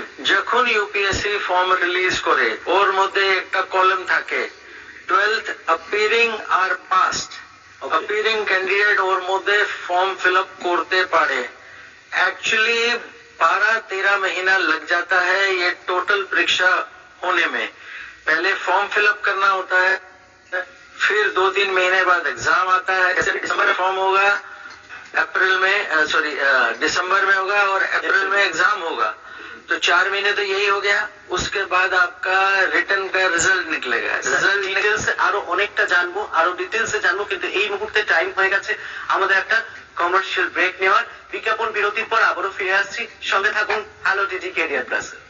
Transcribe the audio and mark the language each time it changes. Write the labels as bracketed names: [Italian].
[Bangla] যখন UPSC form release করে ওর মধ্যে একটা কলাম থাকে 12th অ্যাপিয়ারিং আর পাস্ট, অ্যাপিয়ারিং ক্যান্ডিডেট ওর মধ্যে ফর্ম ফিল আপ করতে পারে। [Hindi] एक्चुअली 12-13 महीना लग जाता है ये टोटल परीक्षा होने में। पहले फॉर्म फिलअप करना होता है, फिर 2-3 महीने बाद एग्जाम आता है। जैसे दिसंबर में फॉर्म होगा, अप्रैल में दिसंबर में होगा और अप्रैल में एग्जाम होगा, तो 4 महीने तो यही हो गया। उसके बाद आपका रिटर्न का रिजल्ट निकलेगा। [Bangla] রেজাল্ট ডিটেইলস আরো অনেকটা জানবো, আরো ডিটেইলসে জানবো, কিন্তু এই মুহূর্তে টাইম হয়ে গেছে আমাদের একটা কমার্শিয়াল ব্রেক নেওয়ার। বিজ্ঞাপন বিরতির পর আবারও ফিরে আসছি, সঙ্গে থাকুন হ্যালো ডিজি ক্যারিয়ার প্লাস।